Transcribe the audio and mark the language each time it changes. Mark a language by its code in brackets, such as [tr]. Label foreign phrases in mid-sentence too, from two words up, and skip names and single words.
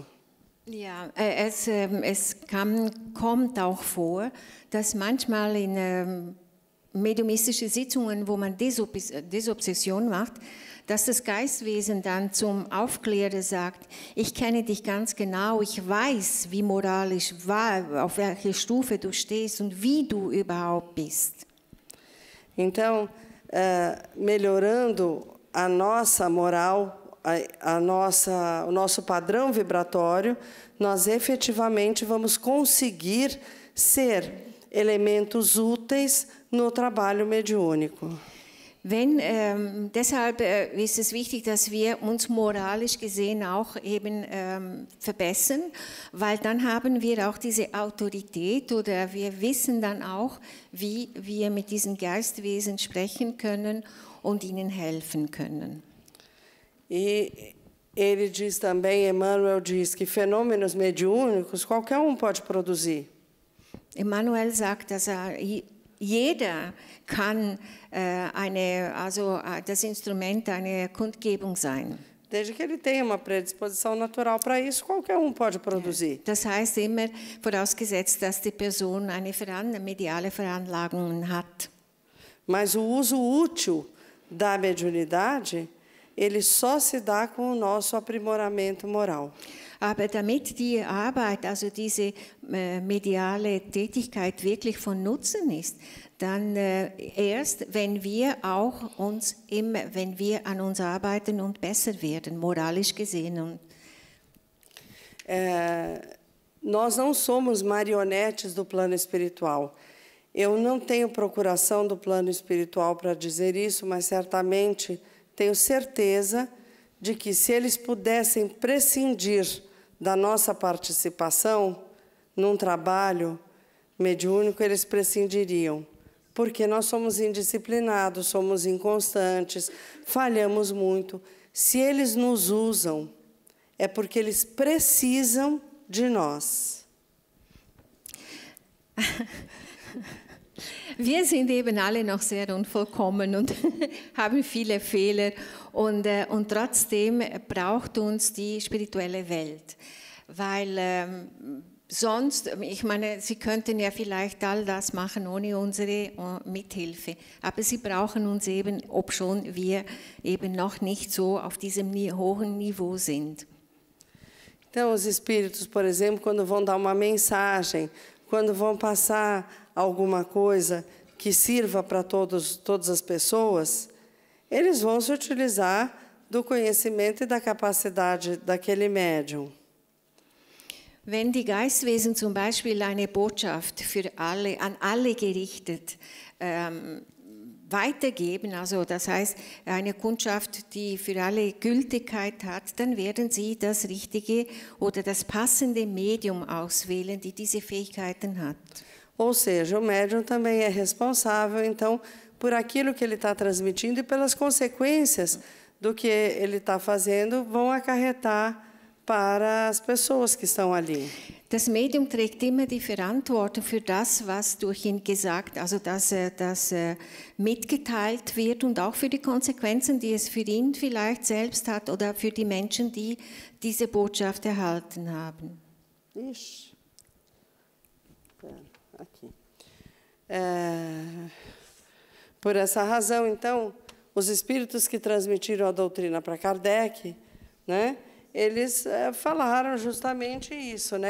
[de] Ja, es kommt auch vor, dass manchmal in mediumistischen Sitzungen, wo man Desobsession macht, dass das Geistwesen dann zum Aufklärer sagt, ich kenne dich ganz genau, ich weiß, wie moralisch wahr, auf welcher Stufe du stehst und wie du überhaupt bist. [pt] Então, melhorando a nossa moral, o nosso padrão vibratório, nós efetivamente vamos conseguir ser elementos úteis no trabalho mediúnico. [de] Deshalb ist es wichtig, dass wir uns moralisch gesehen auch eben verbessern, weil dann haben wir auch diese Autorität oder wir wissen dann auch, wie wir mit diesen Geistwesen sprechen können und ihnen helfen können. [pt] E ele diz também, Emmanuel diz, que fenômenos mediúnicos qualquer pode produzir. [de] Emmanuel sagt, dass jeder kann das Instrument eine Kundgebung sein. [pt] Desde que ele tenha uma predisposição natural para isso, qualquer pode produzir. [de] Das heißt immer vorausgesetzt, dass die Person eine mediale Veranlagung hat. [pt] Mas o uso útil da mediunidade, ele só se dá com o nosso aprimoramento moral. [de] Aber damit die Arbeit, also diese mediale Tätigkeit wirklich von Nutzen ist, dann erst, wenn wir an uns arbeiten und besser werden, moralisch gesehen. [pt] Nós não somos marionetes do plano espiritual. Eu não tenho procuração do plano espiritual para dizer isso, mas certamente tenho certeza de que, se eles pudessem prescindir da nossa participação num trabalho mediúnico, eles prescindiriam, porque nós somos indisciplinados, somos inconstantes, falhamos muito. Se eles nos usam, é porque eles precisam de nós. [de] Wir sind eben alle noch sehr unvollkommen und haben viele Fehler und trotzdem braucht uns die spirituelle Welt, weil sonst, ich meine, sie könnten ja vielleicht all das machen ohne unsere Mithilfe, aber sie brauchen uns eben, obschon wir eben noch nicht so auf diesem hohen Niveau sind. [pt] Então, os espíritos, por exemplo, quando vão dar uma mensagem, quando vão passar alguma coisa que sirva para todas as pessoas, eles vão se utilizar do conhecimento e da capacidade daquele médium. [de] Wenn die Geistwesen zum Beispiel eine Botschaft für alle, an alle gerichtet weitergeben, also das heißt eine Kundschaft, die für alle Gültigkeit hat, dann werden sie das richtige oder das passende Medium auswählen, die diese Fähigkeiten hat. [pt] Ou seja, o médium também é responsável, então, por aquilo que ele está transmitindo e pelas consequências do que ele está fazendo vão acarretar para as pessoas que estão ali. [de] Das Medium trägt immer die Verantwortung für das, was durch ihn gesagt, also dass das mitgeteilt wird und auch für die Konsequenzen, die es für ihn vielleicht selbst hat oder für die Menschen, die diese Botschaft erhalten haben. [pt] Ixi. Aqui. Por essa razão, então, os espíritos que transmitiram a doutrina para Kardec, né, eles falaram justamente isso, né?